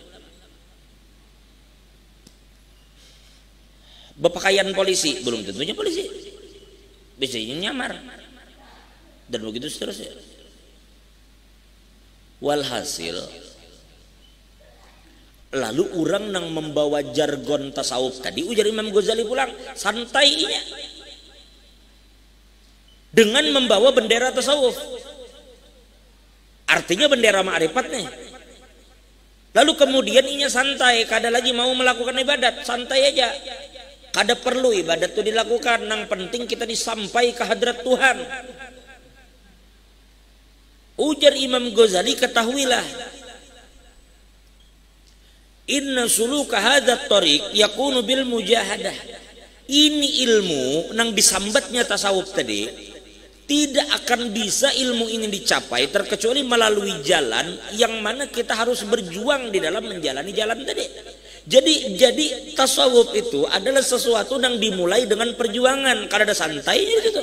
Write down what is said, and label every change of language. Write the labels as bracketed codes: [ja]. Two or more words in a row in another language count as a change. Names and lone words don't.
[id] Berpakaian polisi belum tentunya polisi. Biasanya nyamar. Dan begitu seterusnya. Walhasil lalu orang yang membawa jargon tasawuf tadi ujar Imam Ghazali pulang santainya dengan membawa bendera tasawuf. Artinya bendera ma'rifat nih. [bjn] Lalu kemudian inya santai, kada lagi mau melakukan ibadat, santai aja. [id] Kada perlu ibadat itu dilakukan, yang penting kita disampai ke hadrat Tuhan. Ujar Imam Ghazali, ketahuilah, [ar] inna suluka hadza tariq yakunu bil mujahadah. [bjn] Ini ilmu nang disambatnya tasawuf tadi. [id] Tidak akan bisa ilmu ini dicapai terkecuali melalui jalan yang mana kita harus berjuang di dalam menjalani jalan tadi. Jadi tasawuf itu adalah sesuatu yang dimulai dengan perjuangan, karena ada santainya gitu.